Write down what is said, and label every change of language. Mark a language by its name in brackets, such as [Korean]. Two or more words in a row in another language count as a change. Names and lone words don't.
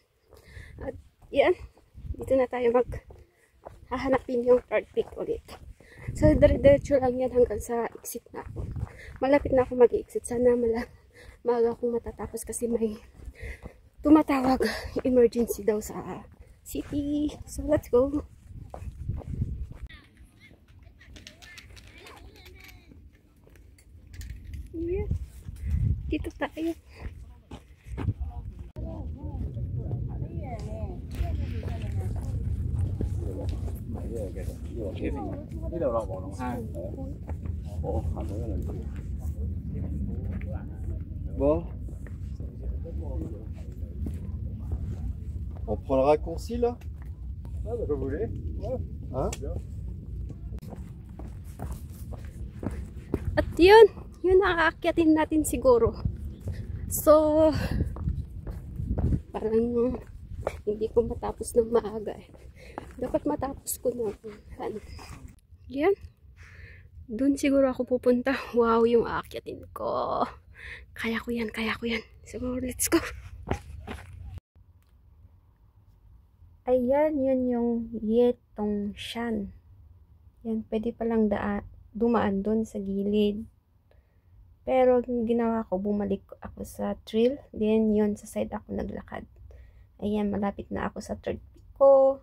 [Filipino] At yan. Dito na tayo hahanapin yung [English] third peak [Filipino] ulit. So, dire-diretso lang yan hanggang sa exit na ako. Malapit na ako mag-exit. Sana maaga akong matatapos kasi may tumatawag emergency daw sa city. [English] So, let's go. Yeah. [Filipino] Dito tayo. [French] Bon. On prend le raccourci là? Ah, bah, vous voulez? Ouais. Hein? [Filipino] At yun nakakakyatin natin siguro. So, parang hindi ko matapos ng maaga eh. Dapat matapos ko na. Yan. Doon siguro ako pupunta. Wow, yung aakyatin ko. Kaya ko yan, kaya ko yan. [English] So, let's go. [Filipino] Ayan, yun yung Yetongshan. Yan, pwede palang dumaan doon sa gilid. Pero ginawa ko, bumalik ako sa trail. Then yun, sa side ako naglakad. Ayan, malapit na ako sa [English] third peak [Filipino] ko.